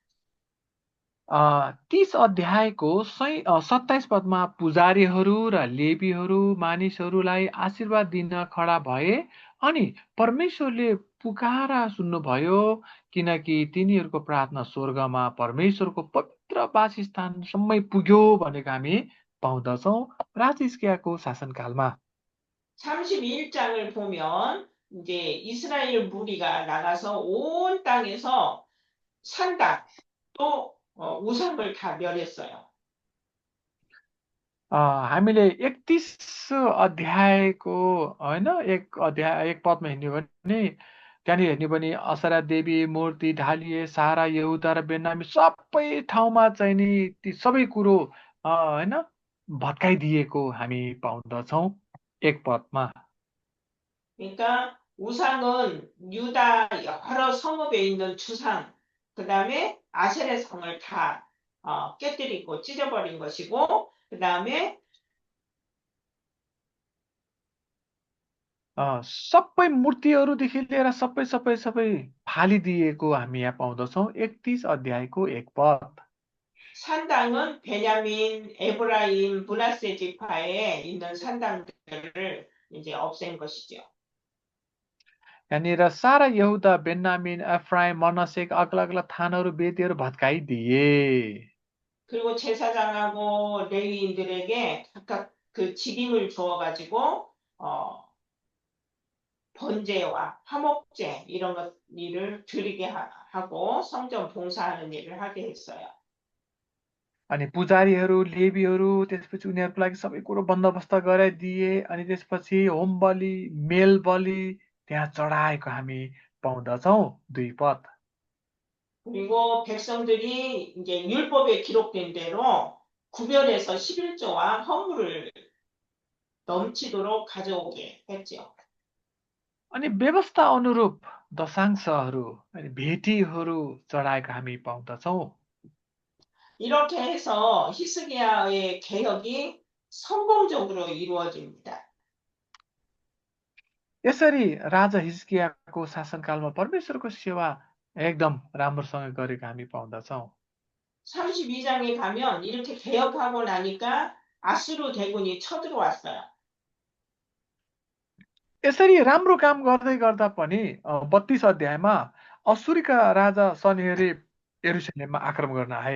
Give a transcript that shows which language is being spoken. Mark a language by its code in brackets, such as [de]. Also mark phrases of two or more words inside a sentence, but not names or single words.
[ne] 30 अध्यायको 27 पदमा पुजारीहरू र लेवीहरू मानिसहरूलाई आशीर्वाद दिन खडा भए अनि परमेश्वरले पुकारा सुन्नुभयो किनकि तिनीहरूको प्रार्थना स्वर्गमा परमेश्वरको पवित्र वासस्थानसम्मै पुग्यो भनेको हामी पाउँदछौँ राजा हिजकियाको शासनकालमा। [ko] 31장을 보면 이제 이스라엘 무리가 나가서 온 땅에서 산당 또 우상을 다 멸했어요. [ne] हामीले 31 अध्यायको होइन एक पदमा हेर्ने भने त्यहाँनिर हेर्ने पनि असरा देवी मूर्ति ढालिए सारा यहुदा र बेन्यामिन सबै ठाउँमा चाहिँ नि ती सबै कुरो होइन भत्काइदिएको हामी पाउँदछौँ एक पदमा। [ko] 그러니까 우상은 유다 여러 성읍에 있는 주상, 그 다음에 아세레 성을 다 깨뜨리고 찢어버린 것이고, 그 다음에 [ne] सबै मूर्तिहरूदेखि लिएर सबै फालिदिएको हामी यहाँ पाउँदछौँ 31 अध्यायको 1 पद। [ko] 산당은 베냐민, 에브라임, 므낫세 지파에 있는 산당들을 이제 없앤 것이죠. [ne] यहाँनिर सारा यहुदा बेन्यामिन एफ्राइम मनसेका अग्ला अग्ला थानहरू बेदीहरू भत्काइदिए। [ko] 그리고 제사장하고 레위인들에게 각각 그 직임을 주어가지고 번제와 화목제 이런 것 일을 드리게 하고 성전 봉사하는 일을 하게 했어요. [ne] अनि पुजारीहरू लेवीहरू त्यसपछि उनीहरूको लागि सबै कुरो बन्दोबस्त गराइदिए अनि त्यसपछि होम बलि मेल बलि त्यहाँ चढाएको हामी पाउँदछौँ 2 पद। [ko] 그리고 백성들이 이제 율법에 기록된 대로 구별해서 11조와 헌물을 넘치도록 가져오게 했죠. [ne] अनि व्यवस्था अनुरूप दशांशहरू अनि भेटीहरू चढाएको हामी पाउँदछौँ। [ko] 이렇게 해서 히스기야의 개혁이 성공적으로 이루어집니다. [ne] यसरी राजा हिजकियाको शासनकालमा परमेश्वरको सेवा एकदम राम्रोसँग गरेको हामी पाउँदछौँ। [ko] 32장에 가면 이렇게 개혁하고 나니까 아수르 대군이 쳐들어왔어요. [ne] यसरी राम्रो काम गर्दै गर्दा पनि 32 अध्यायमा असुरीका राजा सन्हेरीब यरुशलेममा आक्रमण गर्न आए।